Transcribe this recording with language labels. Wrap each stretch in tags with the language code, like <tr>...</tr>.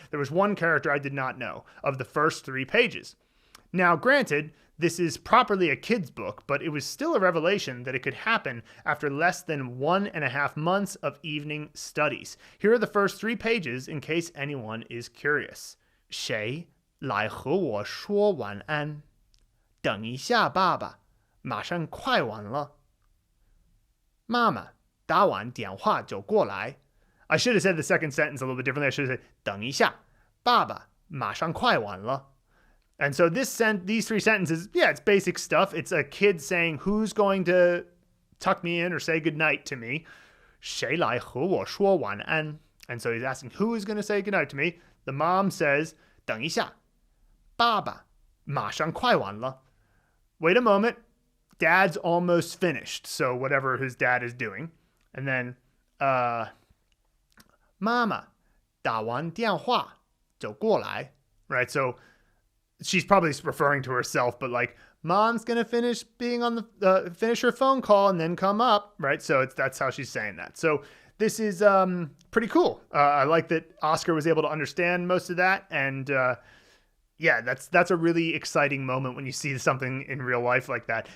<en>There was one character I did not know of the first 3 pages. Now, granted, this is properly a kid's book, but it was still a revelation that it could happen after less than 1.5 months of evening studies. Here are the first 3 pages in case anyone is curious.</en> <zh>谁来和我说晚安？等一下，爸爸，马上快完了。妈妈打完电话就过来。</zh> <en>I should have said the second sentence a little bit differently. I should have said</en> <zh>等一下，爸爸，马上快完了。</zh> <en>And so these 3 sentences, yeah, it's basic stuff. It's a kid saying, who's going to tuck me in or say goodnight to me?</en> <zh>谁来和我说晚安?</zh> <en>And so he's asking, who is going to say goodnight to me? The mom says,</en> <zh>等一下，爸爸，马上快完了。</zh> <en>Wait a moment. Dad's almost finished. So whatever his dad is doing. And then,</en> <zh>妈妈，打完电话就过来.</zh> <en>Right? So she's probably referring to herself, but like, mom's going to finish being on finish her phone call and then come up. Right? So that's how she's saying that. So this is pretty cool. I like that Oscar was able to understand most of that. And yeah, that's a really exciting moment when you see something in real life like that.</en>